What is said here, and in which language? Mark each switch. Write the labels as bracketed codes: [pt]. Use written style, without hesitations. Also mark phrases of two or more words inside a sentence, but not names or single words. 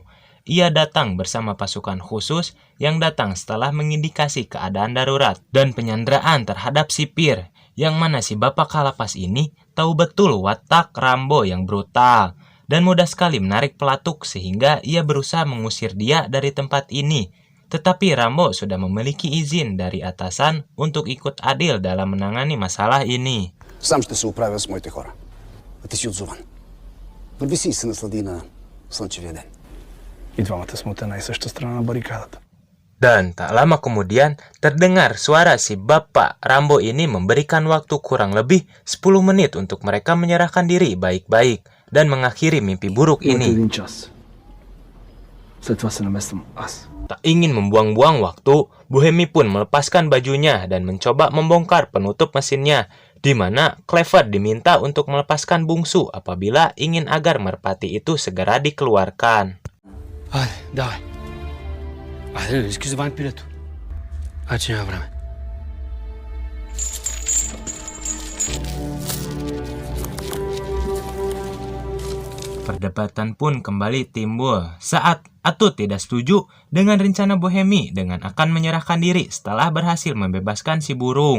[id] Ia datang bersama pasukan khusus yang datang setelah mengindikasi keadaan darurat dan penyanderaan terhadap sipir, yang mana si Bapak Kalapas ini tahu betul watak Rambo yang brutal dan mudah sekali menarik pelatuk sehingga ia berusaha mengusir dia dari tempat ini. Tetapi Rambo sudah memiliki izin dari atasan untuk ikut adil dalam menangani masalah ini. [bg] Сам ще се оправя с моите хора. А ти си отзован. Върви си и се наслади на слънчевия ден. И двамата сме от една и съща страна на барикадата. [id] Dan tak lama kemudian terdengar suara si Bapak Rambo ini memberikan waktu kurang lebih 10 menit untuk mereka menyerahkan diri baik-baik dan mengakhiri mimpi buruk ini. Tak ingin membuang-buang waktu, Bohemi pun melepaskan bajunya dan mencoba membongkar penutup mesinnya, di mana Clever diminta untuk melepaskan bungsu apabila ingin agar merpati itu segera dikeluarkan. [bg] Айде, давай. Айде, не искаш да вадим пилето. Айде, че няма време. [id] Perdebatan pun kembali timbul saat Atut tidak setuju dengan rencana Bohemi dengan akan menyerahkan diri setelah berhasil membebaskan si burung.